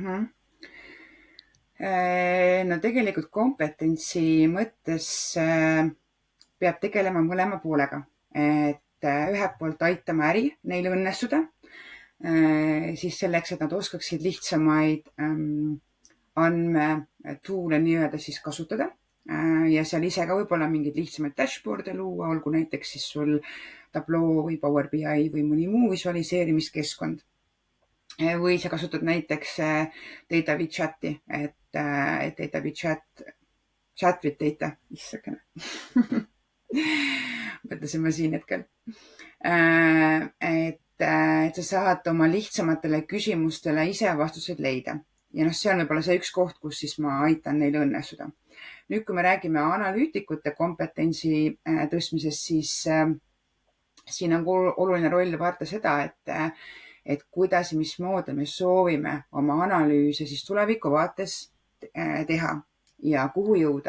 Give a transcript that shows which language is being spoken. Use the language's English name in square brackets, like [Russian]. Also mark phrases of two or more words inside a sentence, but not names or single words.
[Estonian] No tegelikult kompetentsi mõttes peab tegelema mõlema poolega, et ühelt poolt aitama äri neil õnnestuda, siis selleks, et nad oskaksid lihtsamaid andmetuule nii-öelda siis kasutada ja seal ise ka võib-olla mingeid lihtsamaid dashboard'e luua, olgu näiteks siis sul Tableau või Power BI või mõni muu visualiseerimiskeskkond. Või sa kasutad näiteks Datavi chati, et Datavi [English] chat with data, [Estonian] issakene. Mõtlesin ma siin hetkel. Et sa saad oma lihtsamatele küsimustele ise vastused leida. Ja see on võib-olla see üks koht, kus siis ma aitan neil õnnestuda. Nüüd, kui me räägime analüütikute kompetentsi tõstmisest, siis siin on oluline roll vaadata seda, et kuidas ja mismoodi me soovime oma analüüse siis tuleviku vaates teha ja kuhu jõuda.